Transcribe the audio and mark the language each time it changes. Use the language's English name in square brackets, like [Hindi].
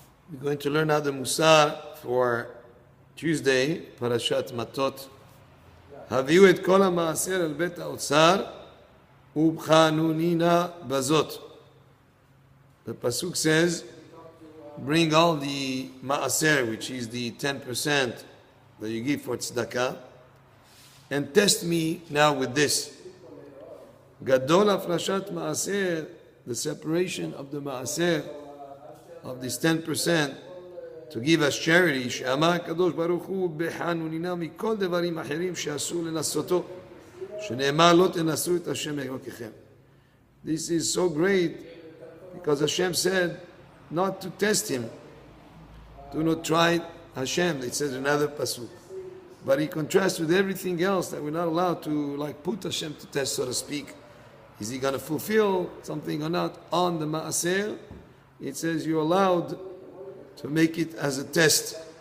[English] We're going to learn how the Musar for Tuesday, Parashat Matot. [Hebrew] הביאו את כל המעשר אל בית האוצר ובחנונינה בזאת. [English] The pasuk says, bring all the maaser, which is the 10% that you give for tzedakah, and test me now with this. [Hebrew] Gadol afrashat maaser, [English] the separation of the maaser, of this 10%, to give as charity, [Hebrew] שאמר הקדוש ברוך הוא בחנונינה מכל דברים אחרים שאסור לנסותו, שנאמר לא תנסו את השם אלוקיכם. [English] This is so great because Hashem said not to test him. Do not try Hashem, it says in another pasuk. But he contrasts with everything else that we're not allowed to put Hashem to test, so to speak. Is he going to fulfill something or not? On the maaser, it says you're allowed to make it as a test.